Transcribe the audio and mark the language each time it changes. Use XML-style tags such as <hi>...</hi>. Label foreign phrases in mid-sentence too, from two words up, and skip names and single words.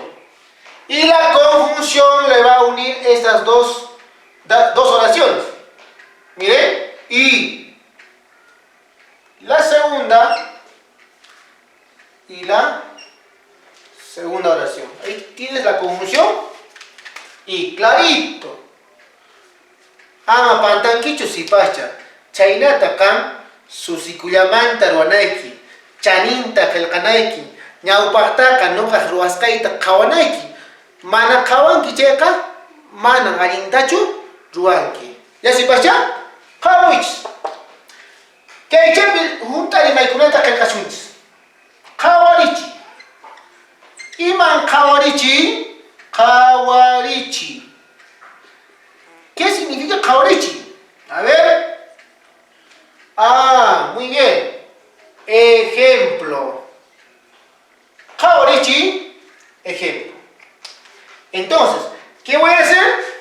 <es>Y la conjunción le va a unir estas dos oraciones. Miren. Y la segunda y la segunda oración. Ahí tienes la conjunción. Y clarito.</es> <qu>Ama pantanquicho sipacha. Chaynata kan susikuyamanta ruanaiki. Chaninta kelkanaiki. Ñawpaqtaqa nuqaq ruwasqayta qhawanayki. Mana qhawanki chayqa mana allintachu ruwanki. Ya sipacha? Qhawaychis. Kaychapi hunt'ari maykunata qillqasunchis. Qhawarichi. Iman qhawarichi? Qhawarichi.</qu> <es>¿Qué significa qhawarichi? A ver. Ah, muy bien. Ejemplo. Qhawarichi, ejemplo. Entonces, ¿qué voy a hacer?</es>